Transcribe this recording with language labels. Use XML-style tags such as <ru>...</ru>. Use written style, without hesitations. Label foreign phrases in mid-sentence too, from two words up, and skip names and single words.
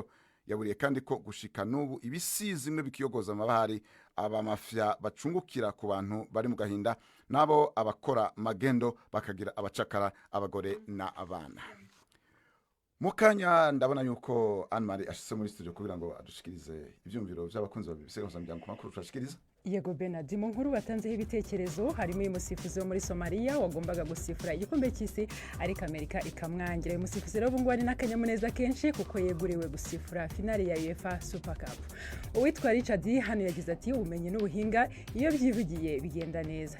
<rn>Yaburiye kandi ko gushika n'ubu ibisizi imwe bikiyogoza amabahari, abamafya bacungukira ku bantu bari mu gahinda, nabo abakora magendo bakagira abacakara, abagore na abana. Mukanya ndabona yuko Anne-Marie ashitse muri studio kugira ngo adushikirize ivyumviro by'abakunzi babisegonza muryango makuru turashikiriza. Yego Benard,</rn> <rw>mu nkuru batanzeho ibitekerezo harimo uyu musifuzi wo muri Somalia wagombaga gusifura igikombe cy'isi ariko Amerika ikamwangira. Uyu musifuzi rero ubungu ari n'akanyamuneza kenshi kuko yeguriwe gusifura finale ya UEFA Super Cup. Uwitwa Richard hano yagize ati ubumenyi n'ubuhinga iyo byivugiye bigenda neza.</rw>